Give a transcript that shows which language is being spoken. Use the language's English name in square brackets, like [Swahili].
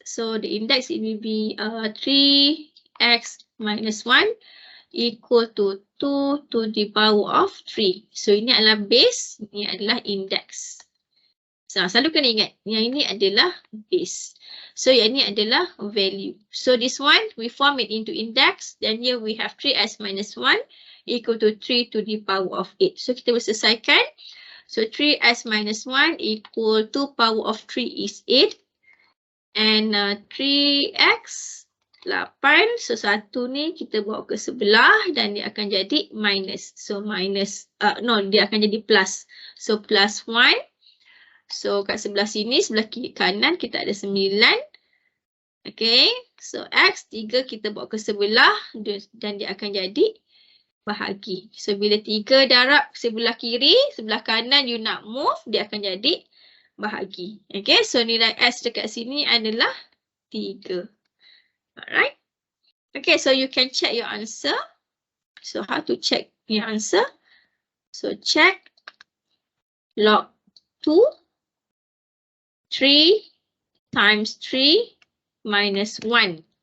[English] So the index it will be 3x minus 1 equal to 2 to the power of 3. [Malay] So ini adalah base, ini adalah index. So selalu kena ingat, yang ini adalah base. So yang ini adalah value. [English] So this one, we form it into index. Then here we have 3x minus 1 equal to 3 to the power of 8. [Malay] So kita boleh selesaikan. [English] So 3x minus 1 equal to power of 3 is 8. And 3x 8. [Malay] So 1 ni kita bawa ke sebelah dan dia akan jadi minus. [English] So minus, [Malay] dia akan jadi [English] plus. So plus 1. [Malay] So kat sebelah sini, sebelah kiri kanan kita ada 9. Okay, so x 3 kita bawa ke sebelah dan dia akan jadi bahagi. So bila 3 darab sebelah kiri, sebelah kanan you nak move, dia akan jadi bahagi. Okay, so nilai x dekat sini adalah 3. [English] Alright. Okay, so you can check your answer. So how to check your answer? So check log 2. 3 times 3 minus 1.